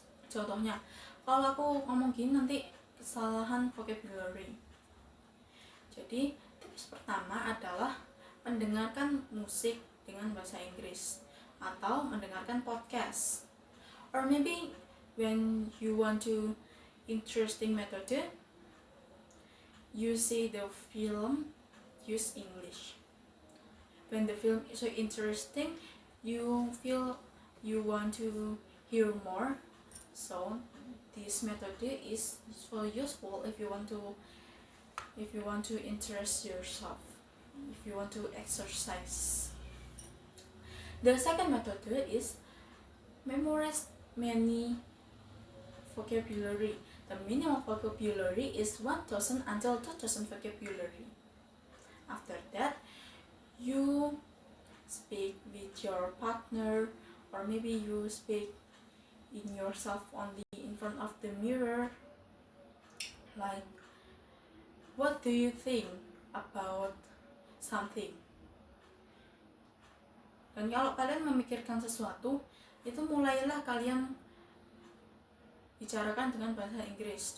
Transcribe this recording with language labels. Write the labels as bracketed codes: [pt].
[id] Contohnya, kalau aku ngomong gini nanti kesalahan vocabulary. Jadi tips pertama adalah mendengarkan musik dengan bahasa Inggris atau mendengarkan podcast. [en] Or maybe when you want to interesting method, you see the film, use English. When the film is so interesting, you feel you want to hear more. So this method is so useful if you want to interest yourself, if you want to exercise. The second method is memorize many vocabulary. The minimum vocabulary is 1,000 until 2,000 vocabulary. After that, you speak with your partner, or maybe you speak in yourself only in front of the mirror, like, what do you think about something? [id] Dan kalau kalian memikirkan sesuatu, itu mulailah kalian bicarakan dengan bahasa Inggris.